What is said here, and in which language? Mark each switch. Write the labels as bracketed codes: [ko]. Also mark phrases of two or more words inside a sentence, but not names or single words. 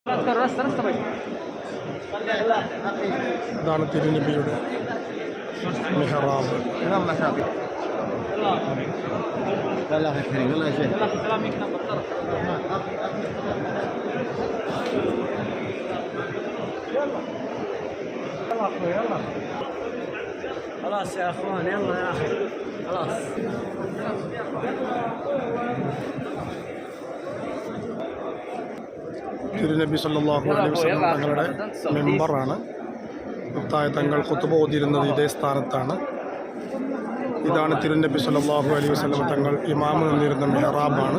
[ml] ഇതാണ് തിരുനബിയുടെ മിഹ്റാബ്. [ar] خلاص يا اخوان يلا يا اخي خلاص [ml] തിരുനബി [ar] صلى الله عليه وسلم [ml] തങ്ങളുടെ മെമ്പറാണ്. മുത്തായ തങ്ങൾ ഖുതുബ ഓതിയിരുന്നത് ഇതേ സ്ഥാനത്താണ്. ഇതാണ് തിരുനബി [ar] صلى الله عليه وسلم [ml] തങ്ങൾ ഇമാമ് നിന്നിരുന്ന മിഹ്റാബാണ്.